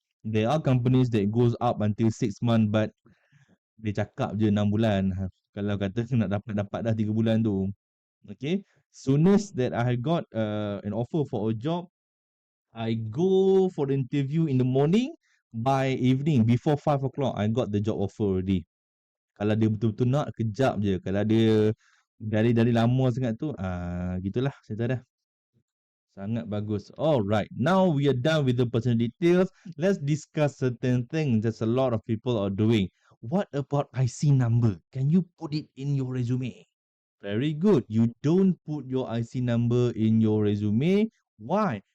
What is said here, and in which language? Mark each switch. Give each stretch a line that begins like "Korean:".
English: There are companies that goes up until 6 months, but
Malay: dia cakap je 6 bulan. Kalau kata nak dapat dah 3 bulan tu. Okay.
English: Soonest that I got an offer for a job, I go for the interview in the morning. By evening, before 5 o'clock, I got the job offer already.
Malay: Kalau dia betul-betul nak, kejap je. Kalau dia dari lama sangat tu, gitulah cerita dia. Sangat bagus.
English: Alright, now we are done with the personal details. Let's discuss certain things that a lot of people are doing. What about IC number? Can you put it in your resume? Very good. You don't put your IC number in your resume. Why?